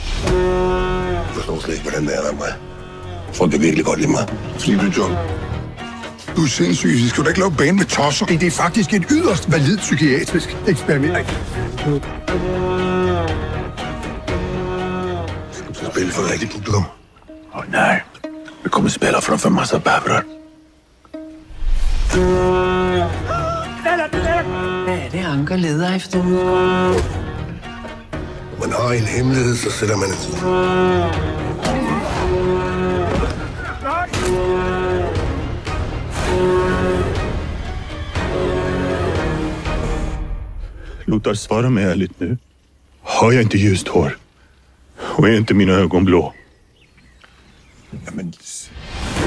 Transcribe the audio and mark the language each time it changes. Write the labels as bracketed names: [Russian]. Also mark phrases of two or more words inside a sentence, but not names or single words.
[Danish] Jeg forstår slet ikke, hvordan det er der mig. Folk kan virkelig godt lide mig. Fordi du, John. Du er sindssyg. Så skal du ikke lave bane med tosser. Det er faktisk et yderst validt psykiatrisk eksperiment. Skal du spille for rigtig publikum? Nej. [Swedish] Vi kommer spela framför massa bävrar. [Danish] Hvad er det, Anker leder efter? Man har en hemmelighed, så sætter man en tid. [Swedish] Lothar, svara mig ärligt nu. Har jag inte ljust hår? Och är inte mina ögon blå?